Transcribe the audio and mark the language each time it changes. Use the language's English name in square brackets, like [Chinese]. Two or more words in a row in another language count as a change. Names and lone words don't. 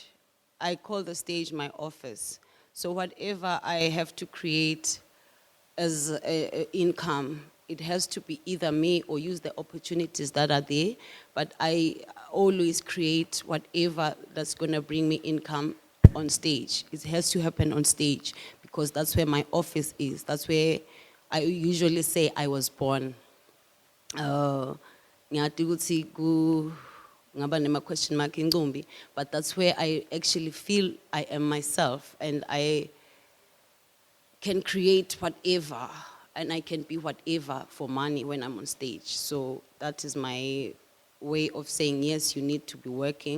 [English] I call the stage my office. So whatever I have to create as income, it has to be either me or use the opportunities that are there. But I always create whatever that's going to bring me income on stage. It has to happen on stage because that's where my office is. That's where I usually say I was born. [Zulu] Ngiyathi ukuthi ngaba nema [English] question mark ingcumbi, but that's where I actually feel I am myself, and I can create whatever, and I can be whatever for money when I'm on stage. So that is my way of saying, yes, you need to be working.